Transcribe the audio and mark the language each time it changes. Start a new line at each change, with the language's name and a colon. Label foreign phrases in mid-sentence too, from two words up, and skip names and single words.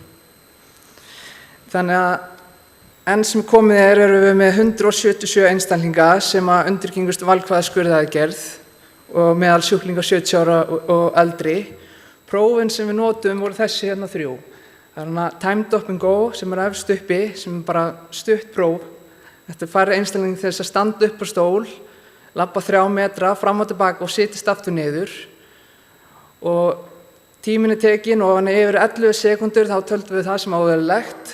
Icelandic: Þannig að enn sem komið erum við með 177 einstaklinga sem að undirgengust valkvæða skurðaðgerð og meðal sjúklinga 70 ára og eldri. Prófin sem við notum voru þessi hérna 3. Það er
English: timed up and go
Icelandic: sem efst uppi, sem bara stutt próf. Þetta fær einstakling til þess að standa upp á stól, labba 3 metra fram og tilbaka og setjast aftur niður. Og tíminn er tekinn og hann yfir 11 sekúndur þá töldum við það sem óeðlilegt.